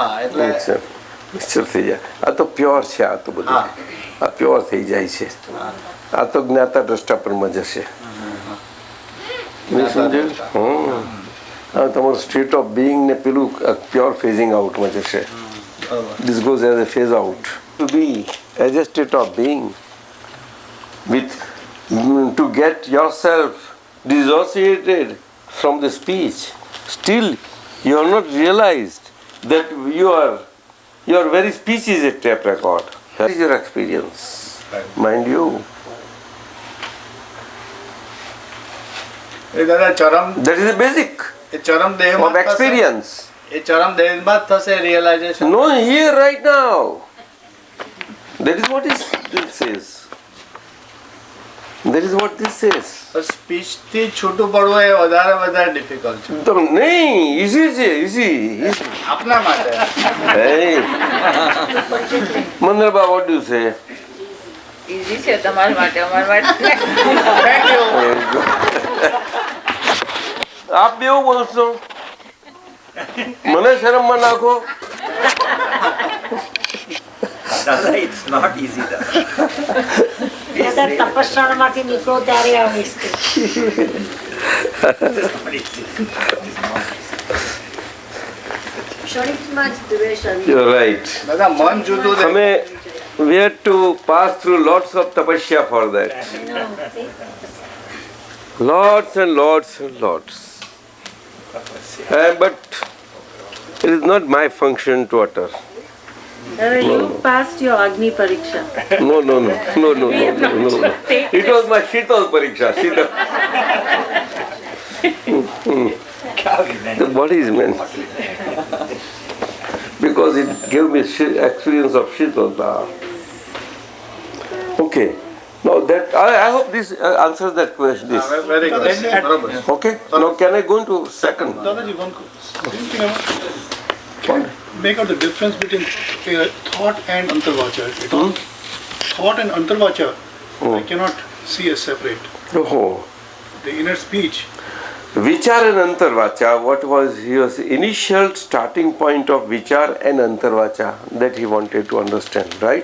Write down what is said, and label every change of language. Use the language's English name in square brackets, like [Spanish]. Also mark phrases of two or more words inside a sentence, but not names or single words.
[Gujarati] હા, એટલે મિક્સર થઈ જાય. આ તો પ્યોર છે. આ તો બધું આ પ્યોર થઈ જાય છે. આ તો જ્ઞાતા દ્રષ્ટા પરમાં જશે. સમજાયું? તમારું [English] state of being [Gujarati] ને પેલું પ્યોર ફેઝિંગ આઉટમાં જશે. [English] This goes as a phase out. To be as a state of being, with to get yourself dissociated from the speech. Still, you have not realized that your very speech is a tape record. That is your experience, mind you. [Gujarati] દાદા ચરમ [English] That is the basic [Gujarati] એ ચરમ દેહમાં [English] of experience. [Gujarati] એ ચરમ દેહમાં જ થશે રિયલાઇઝેશન. [English] No, here right now. That is what this says. That is what this says. [Gujarati] સ્પીચ થી છૂટું પડવું એ વધારે ડિફિકલ્ટ છે. તો નહીં, easy છે, easy. આપના માટે. [English] Hey. Mandarba, what do you say? [Gujarati] ઈઝી છે તમારા માટે, અમારા માટે. [English] thank you. [Gujarati] આપ બે એવું બોલશો, મને શરમમાં નાખો. [English] Dada, it's not easy, Dada. [Gujarati] તપસ્યામાંથી નીકળો ત્યારે આવે છે. ક્ષણિકમાં જ દ્વેષ આવી. [English] You're right. [Gujarati] દાદા મન જુદું છે. [English] We had to pass through lots of tapasya for that. Lots and lots and lots. But it is not my function to utter. You passed your Agni Pariksha. No. It was my Shital Pariksha. The body is meant. Because it gave me experience of Shitalta. Okay. Now that I hope this answers that question. This. very good. બરોબર. Okay. Now can I go into second? Dadaji, one can make out the difference between thought and antarvacha. Thought and antarvacha I cannot see as separate. Oh. The inner speech. Vichar and Antarvacha, what was his initial starting point of Vichar and Antarvacha that he wanted to understand, right?